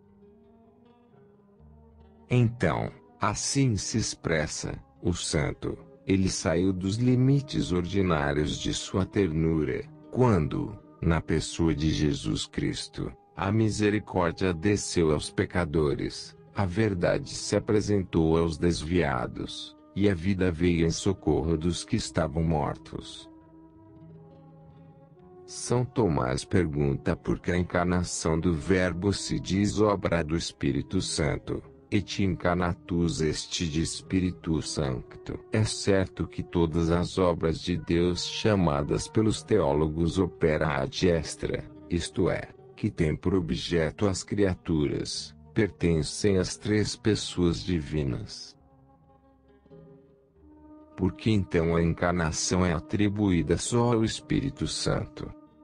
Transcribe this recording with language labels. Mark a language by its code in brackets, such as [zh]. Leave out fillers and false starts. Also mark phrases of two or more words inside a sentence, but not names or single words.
[pt] Então, assim se expressa o santo, ele saiu dos limites ordinários de sua ternura, quando, na pessoa de Jesus Cristo, a misericórdia desceu aos pecadores, a verdade se apresentou aos desviados, e a vida veio em socorro dos que estavam mortos. São Tomás pergunta por que a encarnação do Verbo se diz obra do Espírito Santo, [la] et incarnatus est de Spiritu Sancto. [pt] É certo que todas as obras de Deus chamadas pelos teólogos [la] opera ad extra, [pt] isto é, que tem por objeto as criaturas, pertencem às três pessoas divinas. Porque então a encarnação é atribuída só ao Espírito Santo?